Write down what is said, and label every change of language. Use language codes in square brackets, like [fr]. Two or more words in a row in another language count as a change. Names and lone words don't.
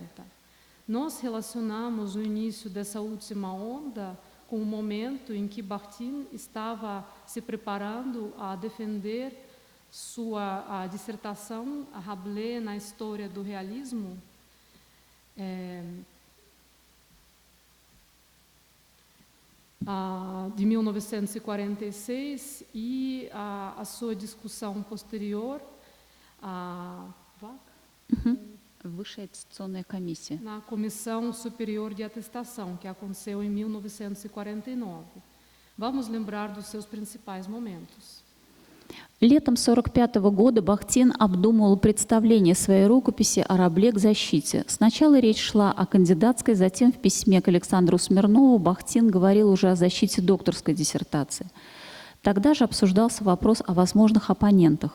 [pt] Nós relacionamos o início dessa última onda com o momento em que Bakhtin estava se preparando a defender sua dissertação, a Rabelais na história do realismo, de 1946, e a sua discussão posterior [ru] Высшая аттестационная комиссия. [pt] Na Comissão Superior de Atestação, que aconteceu em 1949. Vamos lembrar dos seus principais momentos. [ru] Летом 1945 года Бахтин обдумывал представление своей рукописи о Рабле к защите. Сначала речь шла о кандидатской, затем в письме к Александру Смирнову Бахтин говорил уже о защите докторской диссертации. Тогда же обсуждался вопрос о возможных оппонентах.